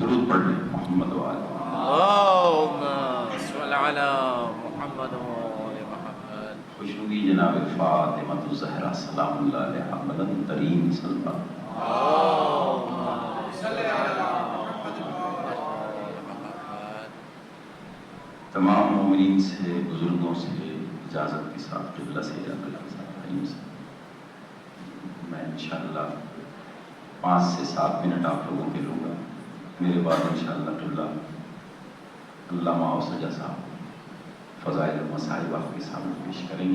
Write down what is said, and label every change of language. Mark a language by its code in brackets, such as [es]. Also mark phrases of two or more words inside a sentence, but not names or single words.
[hi] पढ़ लें मोहम्मद वाले [ar] اللهم صل على محمد وآل محمد [hi] खुशनुदी जनाब फातिमा ज़हरा [ar] سلام الله عليها [hi] मदन तरीन सल्लल्लाहु [ar] اللهم صل على محمد وآل محمद [hi] तमाम मोमिनीन से बुजुर्गों से इजाज़त के साथ क़िबला से जाकर मैं इंशाअल्लाह 5 से 7 मिनट आप लोगों के लूँगा। मेरे बाद इंशाअल्लाह क़िबला अल्लामा सजा साहब फ़ज़ाइल मसाइब आपके सामने पेश करेंगे।